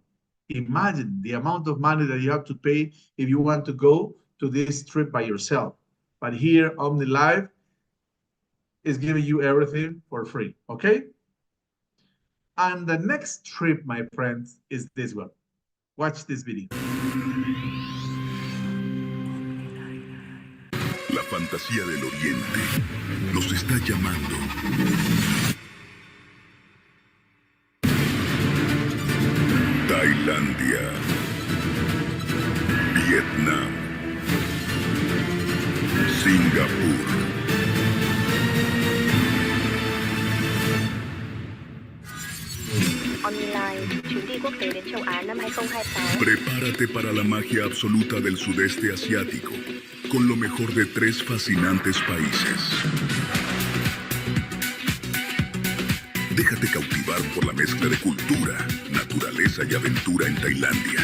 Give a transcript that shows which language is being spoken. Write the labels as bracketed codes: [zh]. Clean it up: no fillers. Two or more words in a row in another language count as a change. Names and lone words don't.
[en] Imagine the amount of money that you have to pay if you want to go to this trip by yourself. But here, OmniLife is giving you everything for free, okay? And the next trip, my friends, is this one. Watch this video. [es] La fantasía del Oriente nos está llamando. Tailandia, Vietnam, Singapur. OmniLife, [vi] chuyến đi quốc tế đến châu Á năm 2026. [es] Prepárate para la magia absoluta del sudeste asiático, con lo mejor de 3 fascinantes países. Déjate cautivar por la mezcla de cultura, naturaleza y aventura en Tailandia.